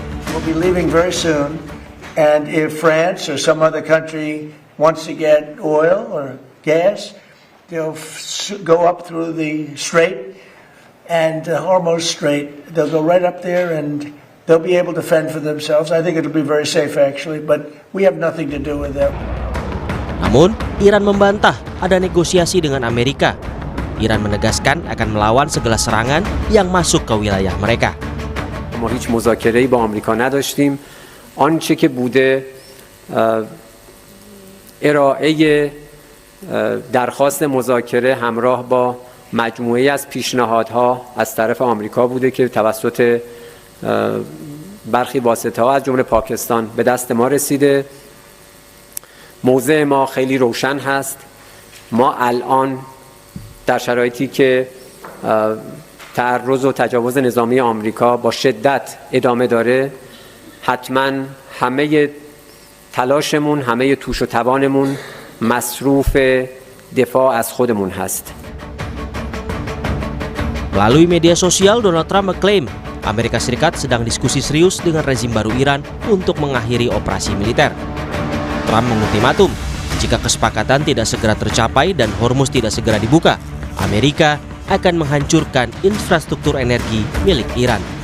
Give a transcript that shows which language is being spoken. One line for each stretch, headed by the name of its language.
English: We'll be leaving very soon, and if France or some other country wants to get oil or gas, they'll go up through the strait and Hormuz Strait. They'll go right up there and they'll be able to fend for themselves. I think it'll be very safe actually, but we have nothing to do with them.
Indonesian: Namun, Iran membantah ada negosiasi dengan Amerika. Iran menegaskan akan melawan segala serangan yang masuk ke wilayah mereka.
Persian: ما هیچ مذاکره‌ای با آمریکا نداشتیم. آنچه که بوده ارائه درخواست مذاکره همراه با مجموعه از پیشنهادها از طرف آمریکا بوده که توسط برخی واسطه‌ها از جمله پاکستان به دست ما رسیده. موضع ما خیلی روشن هست. ما الان در شرایطی که تعرض و تجاوز نظامی آمریکا با شدت ادامه داره، حتما همه تلاشمون، همه توش و توانمون مصروف دفاع از خودمون هست.
Indonesian: Melalui media sosial, Donald Trump mengklaim Amerika Serikat sedang diskusi serius dengan rezim baru Iran untuk mengakhiri operasi militer. Trump mengultimatum, jika kesepakatan tidak segera tercapai dan Hormuz tidak segera dibuka, Amerika akan menghancurkan infrastruktur energi milik Iran.